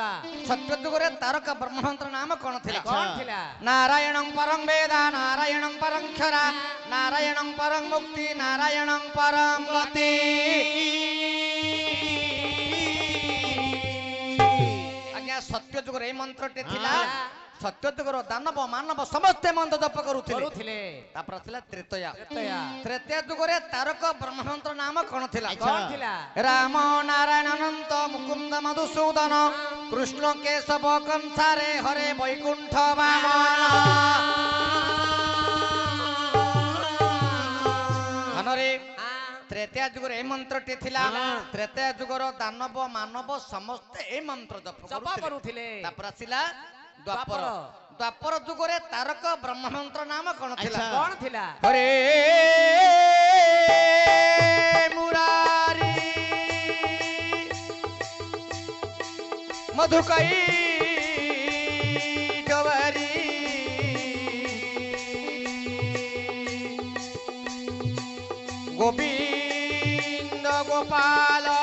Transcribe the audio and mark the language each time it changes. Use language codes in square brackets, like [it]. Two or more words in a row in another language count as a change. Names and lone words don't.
[or] ସତ୍ୟ ଯୁଗରେ ତାରକ ବ୍ରହ୍ମମନ୍ତ୍ର ନାମ କଣ ଥିଲା କଣ ଥିଲା [sa] ନାରାୟଣଂ ପରଂ ବେଦ ନାରାୟଣଂ ପରଂ କ୍ଷରା ନାରାୟଣଂ ପରଂ ମୁକ୍ତି ନାରାୟଣଂ ପରଂ ଗତି [or] ଆଜ୍ଞା ସତ୍ୟ ଯୁଗରେ এই ମନ୍ତ୍ରଟି ଥିଲା ସତ୍ୟ ଯୁଗର ଦାନବ ମାନବ ସମସ୍ତେ ମନ୍ତ୍ର ଜପ କରୁଥିଲେ କରୁଥିଲେ ତାପର ଆସିଲା ତ୍ରେତୟା ତ୍ରେତୟା ତ୍ରେତୟା ଯୁଗରେ ତାରକ ବ୍ରହ୍ମମନ୍ତ୍ର ନାମ କଉଣ ଥିଲା କଣ ଥିଲା ରାମ ନାରାୟଣ ଅନନ୍ତ ମୁକୁନ୍ଦ ମଧୁସୂଦନ କୃଷ୍ଣ କେଶବ କଂସାରେ ହରେ ବୈକୁଣ୍ଠ ବାମନ ଧନରେ ତ୍ରେତୟା ଯୁଗର ଏ ମନ୍ତ୍ରଟି ଥିଲା ତ୍ରେତୟା ଯୁଗର ଦାନବ ମାନବ ସମସ୍ତେ ଏ ମନ୍ତ୍ର ଜପ ଜପ କରୁଥିଲେ ତାପର ଆସିଲା ଦ୍ୱାପର ଦ୍ୱାପର ଯୁଗରେ ତାରକ ବ୍ରହ୍ମମନ୍ତ୍ର ନାମ କଉଣ ଥିଲା କଣ ଥିଲା ହରେ ମୁରାରୀ ମଧୁକଇ ଡବରୀ ଗୋବିନ୍ଦ ଗୋପାଳ